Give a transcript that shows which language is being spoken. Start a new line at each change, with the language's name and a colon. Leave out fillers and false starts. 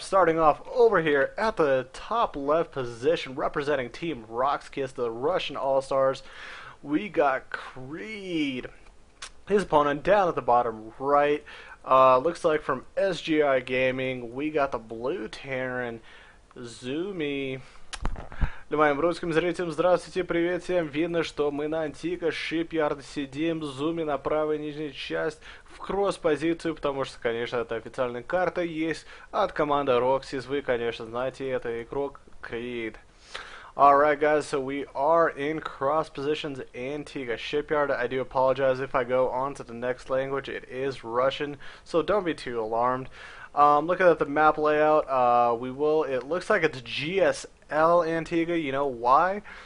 English: Starting off over here at the top left position, representing Team RoxKIS, the Russian All-Stars, we got Creed. His opponent down at the bottom right, looks like from SGI Gaming, we got the blue Terran, Zumi.
Russian: Для моим русским зрителям, здравствуйте, привет всем. Видно, что мы на Антика Шипьярд сидим, зуме на правой нижней часть в кросс-позицию, потому что, конечно, это официальная карта есть от команды RoxKIS. Вы, конечно, знаете, это игрок Creed.
English: Alright guys, so we are in cross positions Antigua Shipyard. I do apologize if I go on to the next language. It is Russian, so don't be too alarmed. Looking at the map layout, it looks like it's GSL Antigua. You know why?